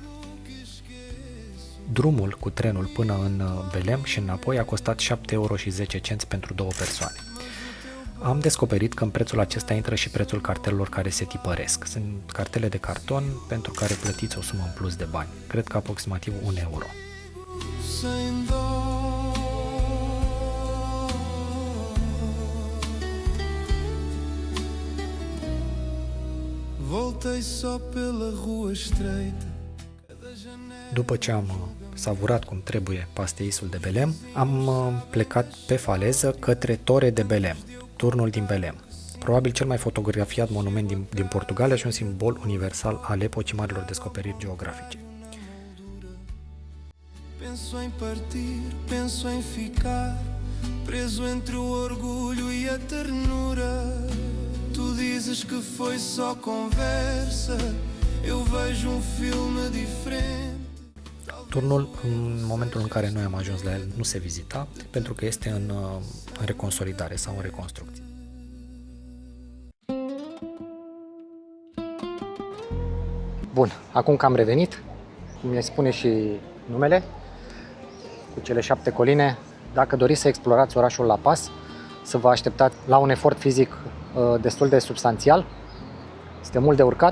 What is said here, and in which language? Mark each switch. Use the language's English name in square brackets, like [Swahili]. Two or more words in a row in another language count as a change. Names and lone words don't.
[Romanian] Drumul cu trenul până în Belem și înapoi a costat 7,10 € pentru 2 persoane. Am descoperit că în prețul acesta intră și prețul cartelelor care se tipăresc. Sunt cartele de carton pentru care plătiți o sumă în plus de bani. Cred că aproximativ 1 euro. [Portuguese] Sem dó, voltei só pela rua estreita. [Romanian] După ce am savurat cum trebuie pasteisul de Belem, am plecat pe faleză către Tore de Belem, turnul din Belem. Probabil cel mai fotografiat monument din Portugalia și un simbol universal al epocii marilor descoperiri geografice. [Portuguese] Penso em partir, penso em ficar preso entre o orgulho e a ternura. Tu dizes que foi só conversa, eu vejo um filme diferente. [Romanian] Turnul, în momentul în care noi am ajuns la el, nu se vizita, pentru că este în reconsolidare sau în reconstrucție. Bun, acum că am revenit, cum ne spune și numele, cu cele 7 coline, dacă doriți să explorați orașul La Paz, să vă așteptați la un efort fizic destul de substanțial, este mult de urcat.